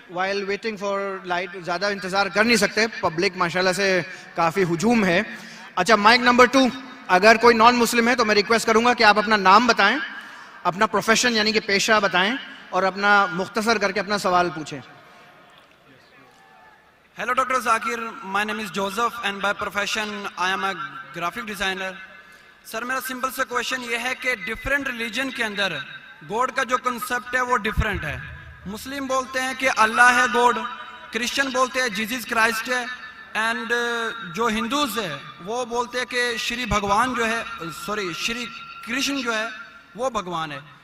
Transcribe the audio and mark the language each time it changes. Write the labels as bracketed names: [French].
[English] while waiting for light, [Hindi] ज्यादा इंतजार कर नहीं सकते, पब्लिक माशाल्लाह से काफी हुजूम है। अच्छा, माइक नंबर 2 अगर कोई नॉन मुस्लिम है तो मैं रिक्वेस्ट करूंगा कि आप अपना नाम बताएं, अपना प्रोफेशन यानी कि पेशा बताएं और अपना मुख्तसर करके अपना सवाल पूछें। [English] Hello, Dr. Zakir. My name is Joseph and by profession I am a graphic designer. [Hindi] Sir मेरा सिंपल सा क्वेश्चन ये है कि डिफरेंट रिलीजन के अंदर गॉड का जो कंसेप्ट है वो डिफरेंट है। मुस्लिम बोलते हैं कि अल्लाह है गॉड, क्रिश्चियन बोलते हैं जीसस क्राइस्ट है, एंड जो हिंदूज है वो बोलते हैं कि श्री भगवान जो है, सॉरी श्री कृष्ण जो है वो भगवान है।